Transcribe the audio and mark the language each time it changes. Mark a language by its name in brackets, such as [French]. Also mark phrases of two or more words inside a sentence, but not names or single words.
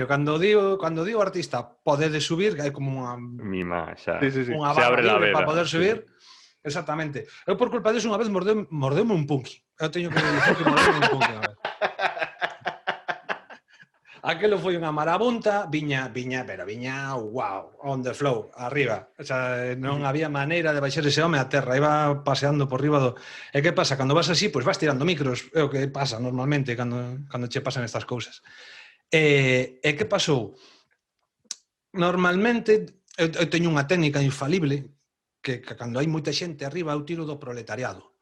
[Galician] Cando digo o artista pode subir, hai como Mima, xa. unha Se barra [Spanish] abre la [Galician] libre [Spanish] veda. [Galician] para poder subir. Exactamente. Eu por culpa disso unha vez mordeume un punky. Eu teño que dicir que mordeume un punky unha vez. Aquelo foi unha marabunta, viña, [English] wow, on the flow, [Galician] arriba. O sea, non había maneira de baixar ese home a terra, iba paseando por riba do... E que pasa? Cando vas así, pois vas tirando micros, é o que pasa normalmente cando che pasan estas cousas. E que pasou? Normalmente, eu teño unha técnica infalible que cando hai moita xente arriba eu tiro do proletariado.